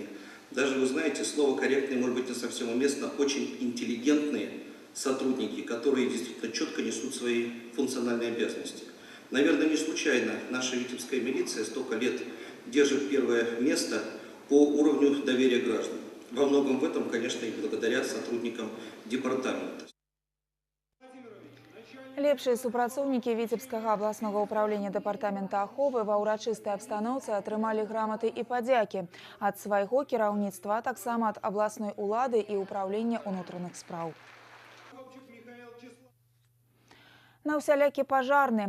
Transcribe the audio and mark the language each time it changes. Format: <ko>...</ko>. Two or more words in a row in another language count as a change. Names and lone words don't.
<ru>Даже, вы знаете, слово «корректные» может быть не совсем уместно, очень интеллигентные сотрудники, которые действительно четко несут свои функциональные обязанности. Наверное, не случайно наша витебская милиция столько лет держит первое место по уровню доверия граждан. Во многом в этом, конечно, и благодаря сотрудникам департамента.</ru> <be>Лепшыя супрацоўнікі Віцебскага абласнога ўпраўлення дэпартамента аховы ва ўрачыстай абстаноўцы атрымалі граматы і падзякі ад свайго кіраўніцтва, а таксама ад абласной улады і ўпраўлення ўнутраных спраў. На ўсялякі пажарны.</be>